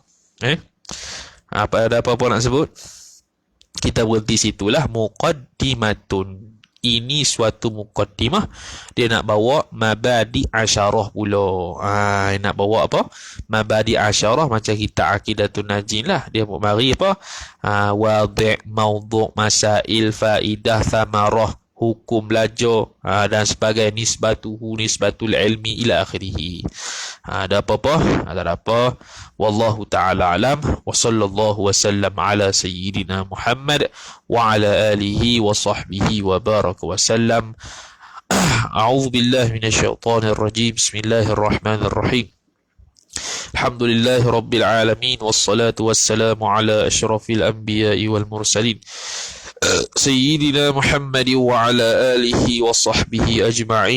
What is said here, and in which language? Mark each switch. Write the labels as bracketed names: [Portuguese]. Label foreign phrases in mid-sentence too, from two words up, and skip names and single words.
[Malay] Ada apa-apa nak sebut? Kita berhenti situlah. Muqaddimatun, ini suatu muqaddimah. Dia nak bawa [Arabic] مبادئ عشرة [Malay] pula. Nak bawa apa? [Arabic] مبادئ عشرة, [Malay] macam kita Aqidatun Najin lah. Dia mau mari apa? [Arabic] واضع موضوع مسائل فائدة ثمرة, [Malay] hukum belajar, dan sebagainya, [Arabic] نسبة العلم إلى آخره. [Malay] Ada apa-apa? Tak ada apa. [Arabic] والله تعالى أعلم. وصلى الله وسلم على سيدنا محمد وعلى آله وصحبه وبارك وسلم. أعوذ بالله من الشيطان الرجيم. Bismillahirrahmanirrahim. الحمد لله رب العالمين والصلاة والسلام على أشرف الأنبياء والمرسلين, سيدنا محمد وعلى آله وصحبه أجمعين.